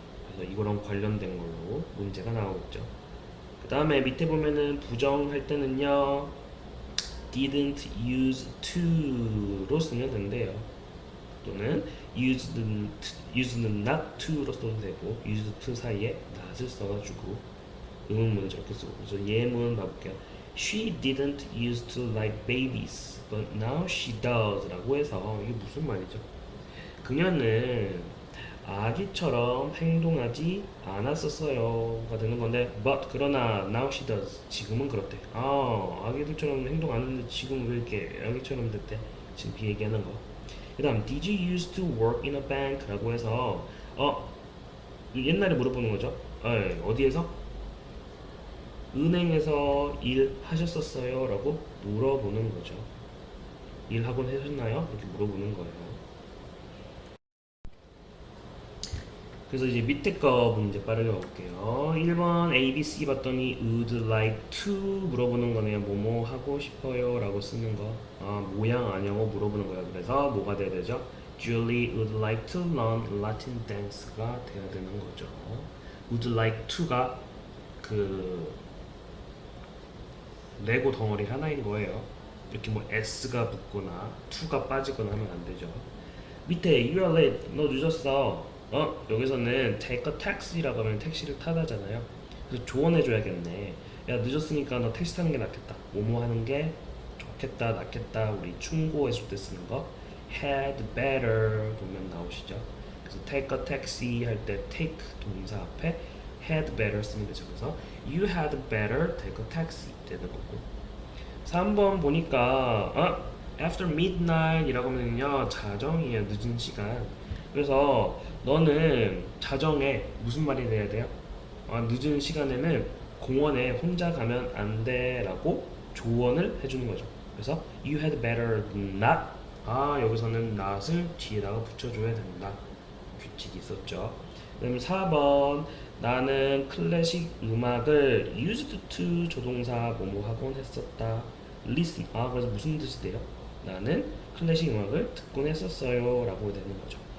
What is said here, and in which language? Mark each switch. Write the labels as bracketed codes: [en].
[ko] 그래서 이거랑 관련된 걸로 문제가 나오겠죠. 그 다음에 밑에 보면은 부정할 때는요 didn't use to로 쓰면 된대요. 또는 used not to로 써도 되고 used to 사이에 not을 써가지고 의문문을 저렇게 쓰고. 그래서 예문 봐볼게요. [en] She didn't used to like babies, but now she does [ko] 라고 해서 이게 무슨 말이죠? 그녀는 아기처럼 행동하지 않았었어요가 되는 건데 but 그러나 [en] now she does [ko] 지금은 그렇대. 아기들처럼 행동 안 했는데 지금 왜 이렇게 아기처럼 됐대? 지금 비얘기하는 거. 그 다음 [en] did you used to work in a bank [ko] 라고 해서 옛날에 물어보는 거죠. 어디에서? 은행에서 일하셨었어요? 라고 물어보는 거죠. 일하곤 하셨나요? 이렇게 물어보는 거예요. 그래서 이제 밑에 거 문제 빠르게 볼게요. 1번 A, B, C 봤더니 would like to 물어보는 거네요. 뭐뭐 하고 싶어요 라고 쓰는 거. 모양 아냐고 물어보는 거예요. 그래서 뭐가 돼야 되죠? [en] Julie would like to learn Latin dance가 [ko] 돼야 되는 거죠. would like to가 그 레고 덩어리 하나인 거예요. 이렇게 뭐 s가 붙거나 to가 빠지거나 하면 안 되죠. 밑에 [en] you are late, [ko] 너 늦었어. 여기서는 take a taxi라고 하면 택시를 타다잖아요. 그래서 조언해줘야겠네. 야 늦었으니까 너 택시 타는 게 낫겠다. 뭐뭐 하는 게 좋겠다, 낫겠다. 우리 충고해줄 때 쓰는 거 had better 보면 나오시죠. 그래서 take a taxi 할 때 take 동사 앞에 had better 쓰면 되죠. 그래서 [en] you had better take a taxi [ko] 되는 거고. 3번 보니까 after midnight 이라고 하면요 자정이에요. 늦은 시간. 그래서 너는 자정에 무슨 말이 돼야 돼요? 늦은 시간에는 공원에 혼자 가면 안 돼 라고 조언을 해주는 거죠. 그래서 you had better not. 여기서는 not을 뒤에다가 붙여줘야 된다. 규칙이 있었죠. 그다음 4번 나는 클래식 음악을 used to 조동사 뭐뭐 하곤 했었다. listen. 그래서 무슨 뜻이 돼요? 나는 클래식 음악을 듣곤 했었어요 라고 되는 거죠.